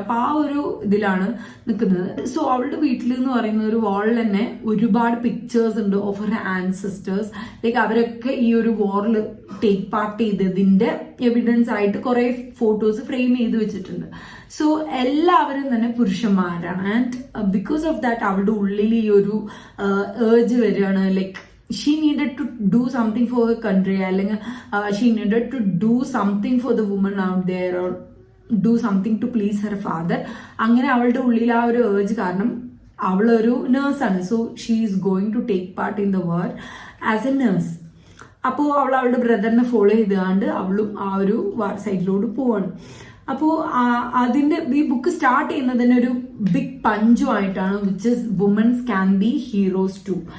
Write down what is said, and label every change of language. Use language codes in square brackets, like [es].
[ml] അപ്പൊ ആ ഒരു ഇതിലാണ് നിൽക്കുന്നത്. സോ അവളുടെ വീട്ടിൽ എന്ന് പറയുന്ന ഒരു വാളിൽ തന്നെ ഒരുപാട് പിക്ചേഴ്സ് ഉണ്ട് ഓഫ് ഹർ ആൻസെസ്റ്റേഴ്സ്. ലൈക്ക് അവരൊക്കെ ഈ ഒരു വാറിൽ ടേക്ക് പാർട്ട് ചെയ്തതിന്റെ എവിഡൻസ് ആയിട്ട് കുറെ ഫോട്ടോസ് ഫ്രെയിം ചെയ്ത് വെച്ചിട്ടുണ്ട്. സോ എല്ലാവരും തന്നെ പുരുഷന്മാരാണ്. ആൻഡ് ബിക്കോസ് ഓഫ് ദാറ്റ് അവളുടെ ഉള്ളിൽ ഈ ഒരു ഏർജ് വരികയാണ്. [en] Like she needed to do something for her country, അല്ലെങ്കിൽ she needed to do something for the woman out there, or do something to please her father. [ml] അങ്ങനെ അവളുടെ ഉള്ളിൽ ആ ഒരു ഏർജ് കാരണം അവളൊരു നേഴ്സാണ്. [en] So she is going to take part in the war as a nurse. [ml] അപ്പോൾ അവൾ അവളുടെ ബ്രദറിനെ ഫോളോ ചെയ്തുകൊണ്ട് അവളും ആ ഒരു വാർ സൈഡിലോട്ട് പോവാണ്. അപ്പോൾ അതിന്റെ ഈ ബുക്ക് സ്റ്റാർട്ട് ചെയ്യുന്നത് തന്നെ ഒരു big പഞ്ചുമായിട്ടാണ്, which is women's can be heroes to.